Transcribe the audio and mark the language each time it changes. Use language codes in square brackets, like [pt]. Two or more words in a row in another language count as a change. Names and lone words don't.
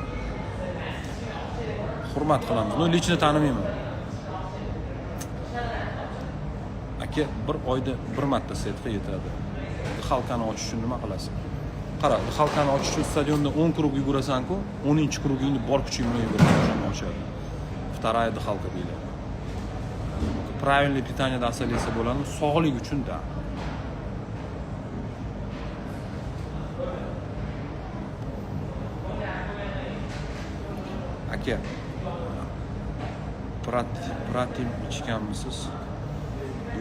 [uz] Hurmat qilamiz. No, lichni tanimayman. Aka, bir oyda bir marta setka yetadi. Halkani ochish uchun nima qilasiz? Qara, halkani ochish uchun stadionda 10 krug yugurasan-ku, 10-krugingni bor kuching bilan yugurasan, ochadi. Вторая halka deyiladi. [ru] Правильное питание [uz] asalisa bo'ladi, sog'lik uchun-da. Aka, pratim ichganmisiz?